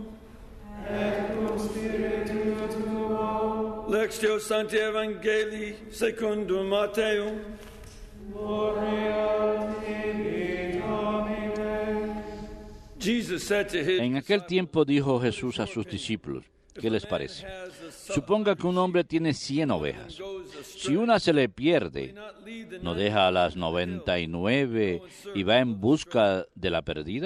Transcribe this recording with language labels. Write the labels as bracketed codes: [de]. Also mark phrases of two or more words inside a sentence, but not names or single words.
[la] Et cum spiritu tuo. Lectio Sancti Evangelii secundum Matteum. Gloria tibi, Domine. [es] En aquel tiempo dijo Jesús a sus discípulos: ¿qué les parece? Suponga que un hombre tiene 100 ovejas. Si una se le pierde, ¿no deja a las 99 y va en busca de la perdida?